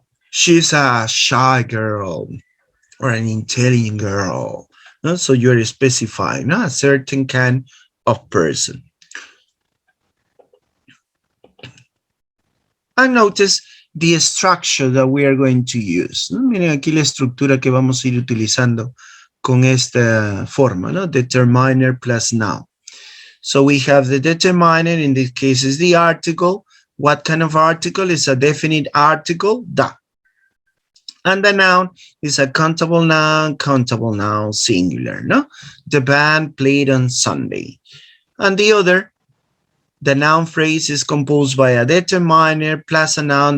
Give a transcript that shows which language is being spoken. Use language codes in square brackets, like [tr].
[en] She's a shy girl or an intelligent girl. No? So you're specifying, no? A certain kind of person. And notice the structure that we are going to use. [es] ¿No? Miren aquí la estructura que vamos a ir utilizando con esta forma, ¿no? [en] Determiner plus noun. So we have the determiner, in this case is the article. What kind of article? Is a definite article, da. And the noun is a countable noun, singular, no? The band played on Sunday. And the other, the noun phrase is composed by a determiner plus a noun.